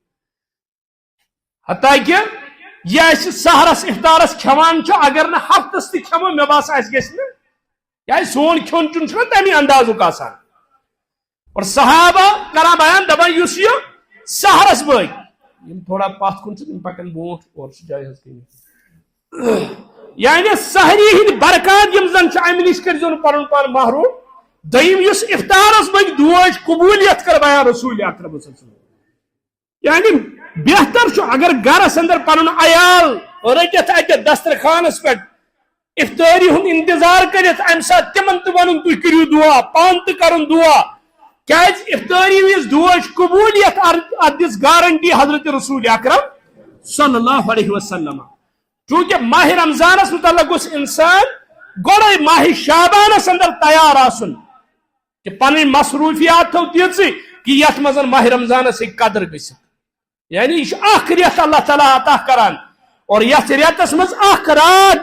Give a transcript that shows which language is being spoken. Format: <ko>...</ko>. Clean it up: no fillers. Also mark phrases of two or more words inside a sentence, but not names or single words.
<ks>حتیٰ کہ یہ أسۍ سحرس افطارس کھٮ۪وان چھُ اگر نہٕ ہفتس تہِ کھٮ۪مو مےٚ باسان اَسہِ گژھِ نہٕ کیٛازِ سون کھیوٚن چیوٚن چھُنہ تمہِ اندازُک آسان اور صحابہ کران بیان دپان یُس یہِ سحرس بٲگۍ یم تھوڑا پتھ کُن چھِ تِم پکن برونٛٹھ اور چھِ جایہِ حظ کٔرِتھ یعنی سحری ہٕنٛدۍ برکات یم زن چھِ امہِ نِش کٔرزیٚو نہٕ پنُن پان محروم دوٚیِم یُس افطارس بٲگۍ دوج قبوٗلیت کٔر بیان رسول اکرم</ks> <ar>صلی اللہ علیہ وسلم</ar> <ks>یعنی بہتر چھُ اگر گرس اندر پنُن عیال رٔٹِتھ اتہِ دسترخانس پٮ۪ٹھ افطٲری ہُنٛد انتظار کٔرِتھ امہِ ساتہٕ تِمن تہِ ونُن تُہۍ کٔرِو دعا پانہٕ تہِ کرُن دعا کیٛازِ افطٲری وِز دوج قبوٗلیت اتھ دِژ گارنٹی حضرت رسول اکرم</ks> <ar>صلی اللہ علیہ وسلم</ar> <ks>چونکہ ماہ رمضانس متعلق گوٚژھ انسان گۄڈے ماہ شعبانس اندر تیار آسُن کہ پنٕنۍ مصروفیات تھو تیٖژٕ کہ یتھ منٛز ماہ رمضانس ہیٚکہِ قدر گٔژھِتھ یعنی یہ چھُ اکھ رٮ۪تھ اللہ تعالیٰ عطا کران اور یتھ رٮ۪تس منٛز اکھ رات</ks>